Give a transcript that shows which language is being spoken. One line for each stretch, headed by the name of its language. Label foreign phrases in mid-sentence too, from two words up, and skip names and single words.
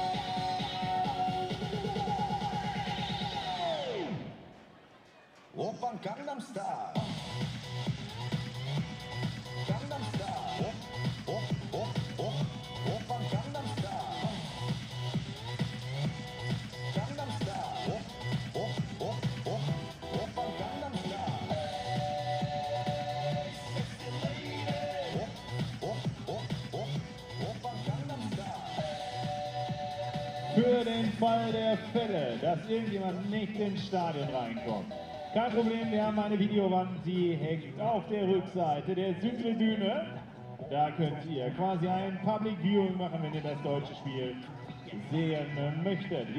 Korean: 오빤 강남스타일 강남스타일 오빤 강남스타일 강남스타일 오빤 강남스타일
English: sexy lady
Korean: 오빤 강남스타일
German: Für den Fall der Fälle, dass irgendjemand nicht ins Stadion reinkommt. Kein Problem, wir haben eine Videowand, die hängt auf der Rückseite der Südtribüne. Da könnt ihr quasi ein
English: Public Viewing
German: machen, wenn ihr das deutsche Spiel sehen möchtet.